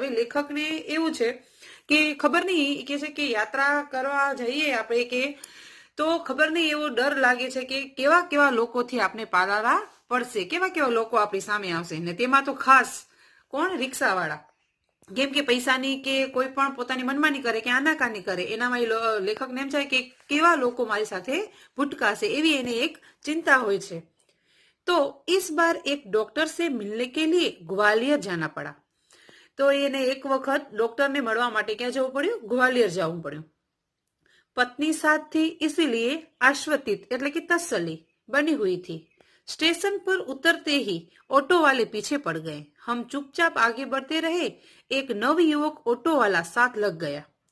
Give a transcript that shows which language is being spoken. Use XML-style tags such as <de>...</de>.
<gu>હવે લેખકને એવું છે કે ખબર નહીં કે છે કે યાત્રા કરવા જઈએ આપણે કે તો ખબર નહીં એવો ડર લાગે છે કે કેવા કેવા લોકોથી આપણે પાલારા પડશે, કેવા કેવા લોકો આપણી સામે આવશે. ને તેમાં તો ખાસ કોણ? રિક્ષાવાળા. કેમ કે પૈસાની કે કોઈ પણ પોતાની મનમાની કરે કે આનાકાની કરે એનામાં લેખકને એમ થાય કે કેવા લોકો મારી સાથે ભૂટકાશે એવી એને એક चिंता હોય છે.</gu> <hi>तो इस बार एक डॉक्टर से मिलने के लिए ग्वालियर जाना पड़ा.</hi> <gu>तो એને એક વખત ડોક્ટરને મળવા માટે ક્યાં જવું પડ્યું? ગ્વાલિયર જવું પડ્યું.</gu> <hi>पत्नी साथ थी इसलिए आश्वतित</hi> <gu>એટલે કે</gu> <hi>तसल्ली बनी हुई थी. स्टेशन पर उतरते ही ऑटो वाले पीछे पड़ गए. हम चुपचाप आगे बढ़ते रहे. एक नव युवक ऑटो वाला साथ लग गया.</hi>